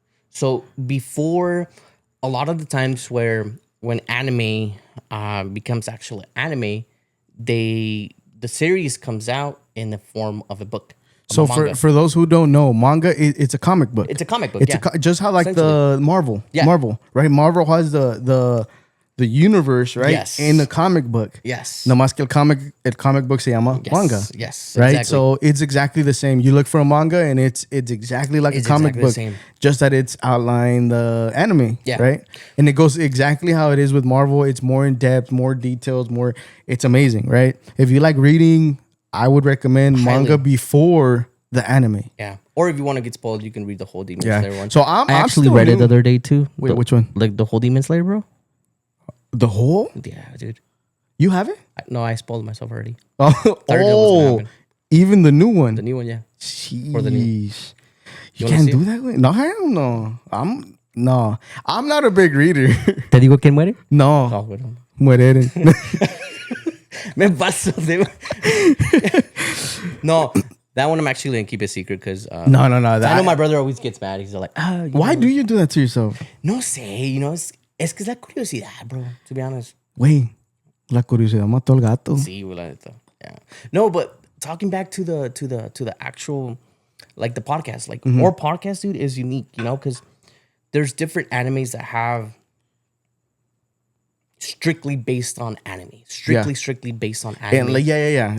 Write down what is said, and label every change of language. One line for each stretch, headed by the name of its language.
English: So before, a lot of the times when anime becomes actual anime, the series comes out in the form of a book. So for those who don't know, manga it's a comic book. It's a comic book. Just how like the Marvel. Yeah. Marvel, right? Marvel has the universe, right? Yes. In the comic book. Yes.
Spanish: No más que el comic book se llama manga.
English: Yes. Right? Exactly. So it's exactly the same. You look for a manga and it's exactly like a comic book. Just that it's outlined the anime. Yeah. Right? And it goes exactly how it is with Marvel. It's more in depth, more details, it's amazing, right? If you like reading, I would recommend manga before the anime. Yeah. Or if you want to get spoiled, you can read the whole Demon Slayer one. So I actually read it the other day too. Wait, which one? Like the whole Demon Slayer, bro. The whole? Yeah, dude. You have it? No, I spoiled myself already. Oh, even the new one. The new one, yeah. Jeez. You can't do that? No, hell no. I'm not a big reader.
Spanish: ¿Te digo quién muere? No. Oh, bueno. Mueren. Me paso.
English: No, that one I'm actually going to keep a secret because... No. I know my brother always gets mad. He's like, why do you do that to yourself?
Spanish: No sé,
English: you know,
Spanish: es que es la curiosidad, bro,
English: to be honest.
Spanish: Güey, la curiosidad mató al gato. Sí, la neta. Yeah.
English: No, but talking back to the actual, like the podcast, like our podcast, dude, is unique, you know, because there's different animes that have strictly based on anime. Strictly based on anime. And yeah.